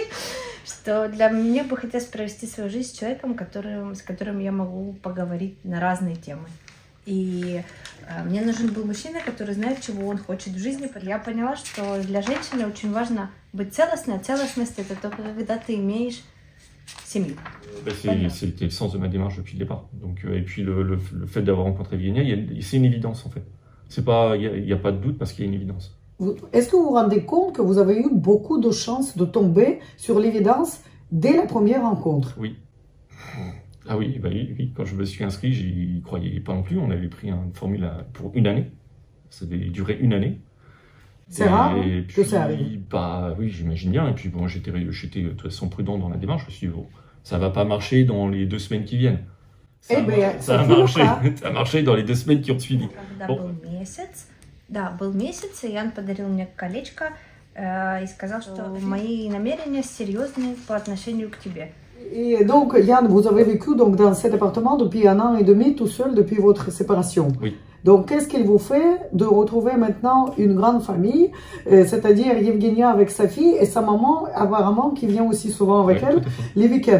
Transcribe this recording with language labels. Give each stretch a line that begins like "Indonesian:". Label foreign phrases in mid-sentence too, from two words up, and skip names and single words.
Russian: Что для меня бы хотелось провести свою жизнь с человеком, с которым я могу поговорить на разные темы. И мне нужен был мужчина, который знает, чего он хочет в жизни. Я поняла, что для женщины очень важно быть целостной. А целостность — это только когда ты имеешь семью.
French: C'était le sens de ma démarche depuis le départ. Donc, et puis le fait d'avoir rencontré Evgenia, c'est une évidence en fait. Il n'y a pas de doute parce qu'il y a une évidence. Est-ce que vous vous rendez compte que vous avez eu beaucoup de chances de tomber sur l'évidence dès la première rencontre? Oui. Ah oui, bah oui, quand je me suis inscrit, j'y croyais pas non plus. On avait pris une formule pour 1 année. Ça devait durer 1 année. C'est rare que ça arrive. Bah oui, j'imagine bien. Et puis bon, j'étais de toute façon prudent dans la démarche. Je me suis dit, bon, ça va pas marcher dans les 2 semaines qui viennent. Ça a marché dans les 2 semaines qui ont suivi. Bon.
Russian: Да, был месяц, и Ян подарил мне колечко и сказал, что мои намерения серьезные по отношению к тебе.
French: Et donc, Yann, vous avez vécu donc, dans cet appartement depuis 1 an et demi, tout seul depuis votre séparation. Oui. Donc, qu'est-ce qu'il vous fait de retrouver maintenant une grande famille, c'est-à-dire Evgenia avec sa fille et sa maman, apparemment, qui vient aussi souvent avec elle, les week-ends.